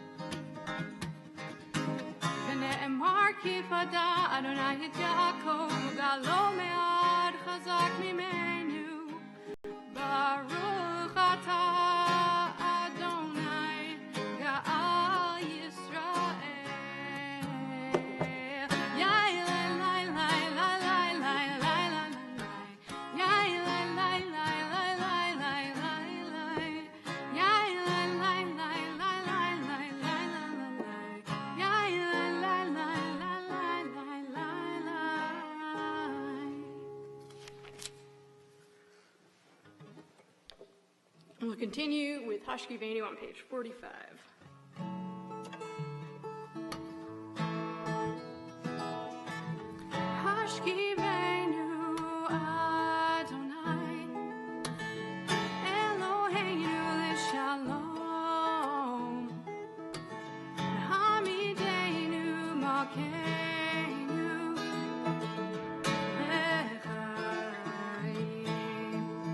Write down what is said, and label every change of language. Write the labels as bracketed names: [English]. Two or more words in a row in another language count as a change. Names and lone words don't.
[Hebrew] ונאמר כי פדה אדוני את יעקב וגאלו מיד חזק ממנו ברוך אתה אדוני גאל ישראל Yai lai lai lai lai lai lai lai lai Yai lai lai lai lai lai lai lai Yai lai lai lai lai lai lai lai Yai lai lai lai lai lai lai. [English] We'll continue with Hashkivenu on page 45. [Hebrew] השכיבנו אדוני אלוהינו לשלום העמידנו מלכנו לחיים.